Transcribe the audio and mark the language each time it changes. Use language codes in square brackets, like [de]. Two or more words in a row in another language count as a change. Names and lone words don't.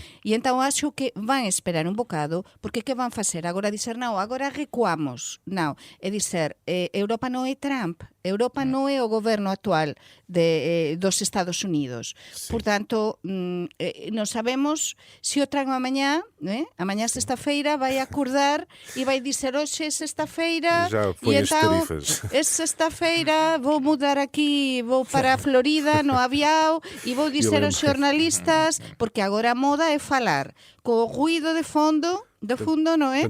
[gl] E entón acho que van esperar un bocado, porque que van facer? Agora dizer, non, agora recuamos. Non, é dizer, Europa non é Trump, Europa non é o goberno actual dos Estados Unidos. Sí. Por tanto, non sabemos se o Trump amanhã, amanhã sexta-feira, vai acordar e vai dizer, hoxe é sexta-feira, [pt] Já [gl] e [pt] põe as então, tarifas. [gl] é sexta-feira, vou mudar aquí, vou para a Florida, no avião, e vou dizer aos xornalistas, porque agora a moda é falar co ruído de fundo, non é?